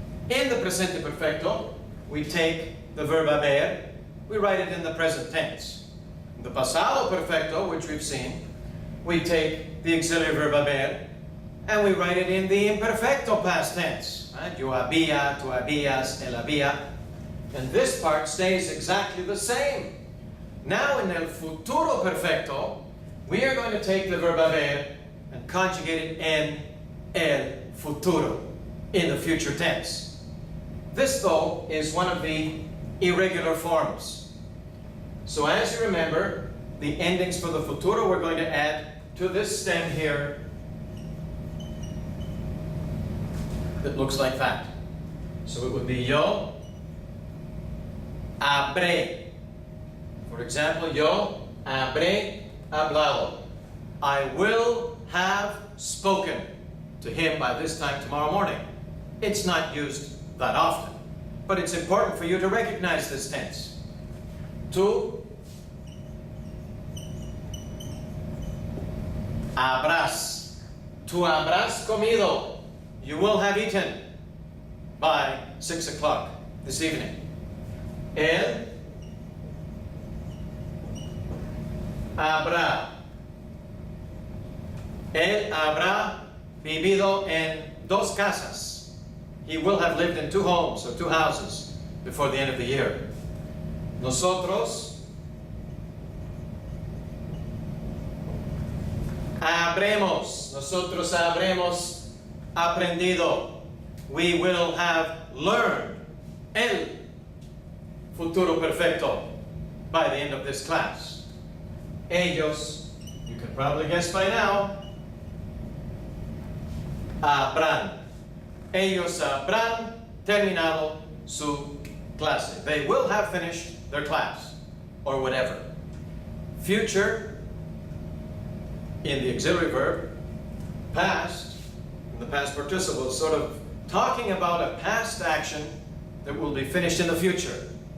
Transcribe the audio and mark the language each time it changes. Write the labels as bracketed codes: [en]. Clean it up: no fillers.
[en] In the presente perfecto, we take the verb haber, we write it in the present tense. In the pasado perfecto, which we've seen, we take the auxiliary verb haber and we write it in the imperfecto past tense. Right? [es] Yo había, tú habías, él había. [en] And this part stays exactly the same. Now in el futuro perfecto, we are going to take the verb haber and conjugate it in el futuro, in the future tense. This, though, is one of the irregular forms. So as you remember, the endings for the futuro we're going to add to this stem here that looks like that. So it would be [es] yo habré. [en] For example, [es] yo habré hablado. [en] I will have spoken to him by this time tomorrow morning. It's not used that often, but it's important for you to recognize this tense. [es] Tú habrás. Tú habrás comido. [en] You will have eaten by 6 o'clock this evening. [es] Él habrá. Él habrá vivido en dos casas. [en] He will have lived in 2 homes or 2 houses before the end of the year. [es] Nosotros habremos. Nosotros habremos aprendido. [en] We will have learned el futuro perfecto by the end of this class. Ellos, you can probably guess by now, habrán. [es] Ellos habrán terminado su clase. [en] They will have finished their class, or whatever. Future, in the auxiliary verb. Past, in the past participle, sort of talking about a past action that will be finished in the future.